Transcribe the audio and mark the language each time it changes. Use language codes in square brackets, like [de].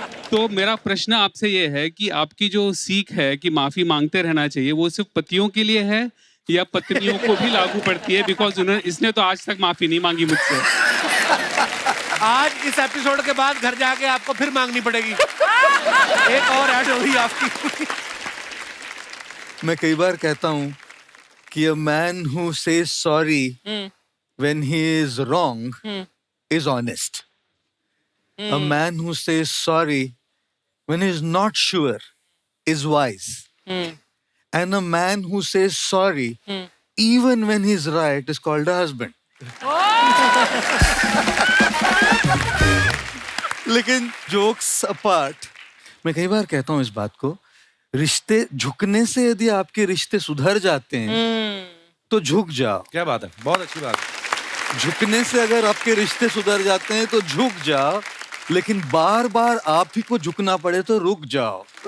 [hi] तो मेरा प्रश्न आपसे ये है कि आपकी जो सीख है कि माफ़ी मांगते रहना चाहिए, वो सिर्फ पतियों के लिए है या पत्नियों को भी लागू पड़ती है? बिकॉज इसने तो आज तक माफी नहीं मांगी मुझसे। आज इस एपिसोड के बाद घर जाके आपको फिर मांगनी पड़ेगी। एक और ऐड होगी आपकी। मैं कई बार कहता हूँ कि [en] a man who says sorry when he is wrong is honest. A man who says sorry when he is not sure is wise. And a man who says sorry even when he is right is called a husband. [hi] लेकिन [en] jokes apart, [hi] मैं कई बार कहता हूँ इस बात को, रिश्ते झुकने से यदि आपके रिश्ते सुधर जाते हैं तो झुक जाओ। क्या बात है, बहुत अच्छी बात है। झुकने से अगर आपके रिश्ते सुधर जाते हैं तो झुक जाओ, लेकिन बार बार आप ही को झुकना पड़े तो रुक जाओ।